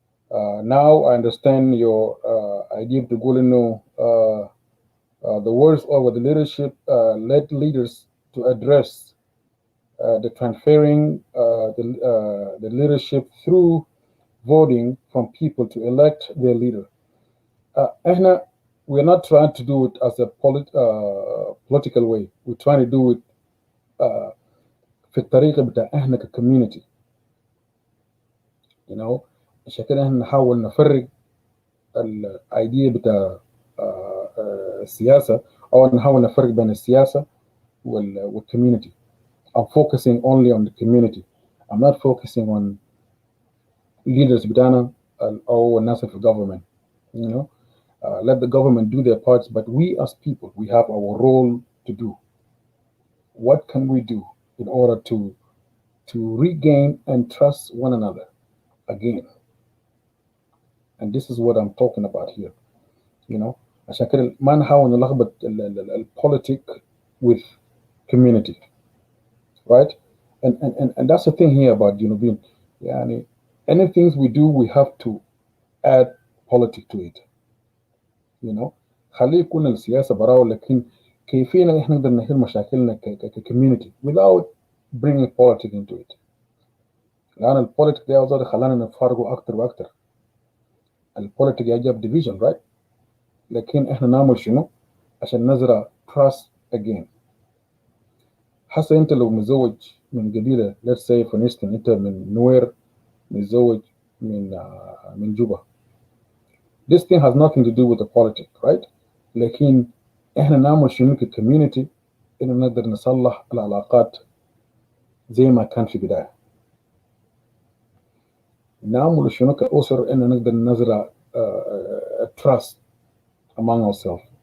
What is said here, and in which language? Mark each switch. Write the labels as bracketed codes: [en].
[en] Now I understand your idea to go the words over the leadership led leaders to address the transferring the leadership through voting from people to elect their leader. [ar] احنا [en] we're not trying to do it as a political way. We're trying to do it [ar] في الطريقة بتاع احنا كcommunity. [en] You know, [ar] عشان كده احنا نحاول نفرق الايديا بتاع السياسة او نحاول نفرق بين السياسة والcommunity. [en] I'm focusing only on the community. I'm not focusing on leaders [ar] بتاعنا او الناس في [en] government. You know, let the government do their parts, but we as people, we have our role to do. What can we do in order to regain and trust one another again? And this is what I'm talking about here. You know, [ar] عشان كده ما نحاول نلخبط الpolitic [en] with community, right? And that's the thing here about being, يعني anything we do, we have to add politics to it. [ar] You know, خليه يكون السياسة براو لكن كيفية احنا نقدر نحل مشاكلنا كcommunity [en] without bringing politics into it. [ar] لأن البوليتيك ده أظهر خلانا نتفرقوا أكتر وأكتر. البوليتيك جاب [en] division, right? [ar] لكن احنا نعمل شنو عشان نزرع [en] trust again. [ar] حتى انت لو متزوج من قبيلة, [en] let's say for instance [ar] انت من نوير متزوج من جوبا. [en] This thing has nothing to do with the politics, right? [ar] لكن احنا نعمل شنو كcommunity إنه نقدر نصلح العلاقات زي ما كان في بداية. نعمل شنو كأسر إنه نقدر نزرع [en] trust among ourselves.